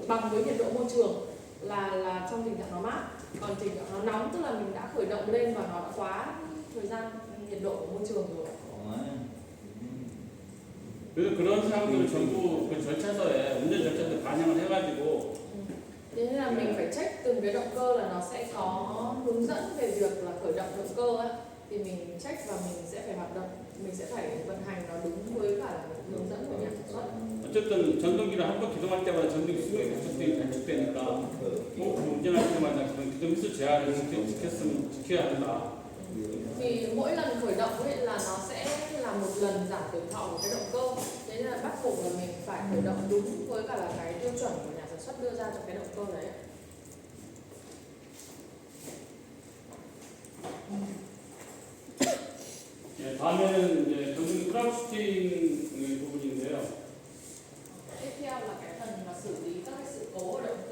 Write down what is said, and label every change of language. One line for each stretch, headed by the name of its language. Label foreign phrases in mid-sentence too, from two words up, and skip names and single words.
Vietnamese: bằng với nhiệt độ môi trường. là trong tình trạng nó mát, còn tình trạng nó nóng tức là mình đã khởi động lên và nó đã quá thời gian nhiệt độ của môi trường rồi.
Korean: 그래서 그런 사항들을 전부 그 절차서에 운전 절차서에 반영을 해가지고
Vietnamese: Thế nên là mình phải check từng cái động cơ là nó sẽ có hướng dẫn về việc là khởi động động cơ ấy. Thì mình check và mình sẽ phải hoạt động, mình sẽ phải vận hành nó đúng với cả là hướng dẫn của nhà sản xuất.
Korean: 어쨌든 전동기를 한 번 기동할 때마다 전동기 수명이 단축되니까 꼭 운전할 때마다 그런 기동 횟수 제한을 지켜야 한다.
Vietnamese: Thì mỗi lần khởi động ấy là nó sẽ là một lần giảm tuổi thọ của cái động cơ. Thế nên là bắt buộc là mình phải khởi động đúng với cả là cái tiêu chuẩn của nhà sản xuất đưa ra cho cái động cơ đấy.
Korean: 네, 다음에는 이제 전동기 트러블슈팅 부분인데요.
Vietnamese: Tiếp theo là cái phần mà xử lý các cái sự cố ở động cơ.